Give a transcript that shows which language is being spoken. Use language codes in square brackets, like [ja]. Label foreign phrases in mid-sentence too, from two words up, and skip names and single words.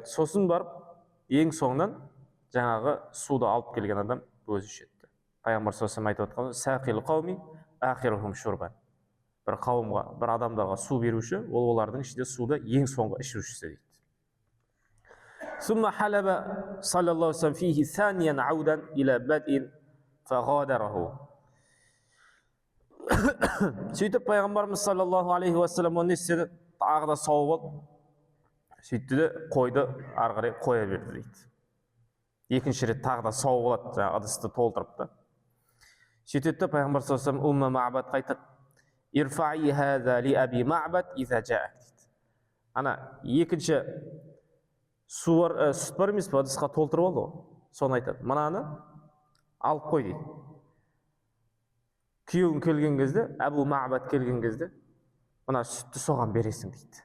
[kk] Сосын барып, ең соңынан жаңағы суды алып келген адам өзі ішеді. Пайғамбар [ar] صلى الله عليه [kk] айтып отқан, [ar] ساقي القوم آخرهم شربا. [kk] Бір қауымға, бір адамдарға су беруші, ол олардың ішінде суды ең соңғы ішушісі дейді. [ar] ثم حلب صلى الله عليه وسلم فيه ثانيا عودا إلى بدء فغادره. [kk] Сөйтіп пайғамбарымыз [ar] صلى الله عليه وسلم [kk] оны істеді, тағы да сауып алып, сөйтті де қойды, ары қарай қоя берді дейді. Екінші рет тағы да сауып алады, жаңағы ыдысты толтырып та. Сөйтеді де пайғамбар [ar] صلى الله عليه وسلم [kk] Умма Маъбад қайтады. [ar] ارفعي هذا لأبي معبد إذا جاءك дейді. [kk] Ана екінші сүт бар емес па, ыдысқа толтырып алды ғой. Соны айтады. Мынаны алып қой дейді. Күйеуің келген кезде, Абу Маъбад келген кезде, мына сүтті соған бересің дейді.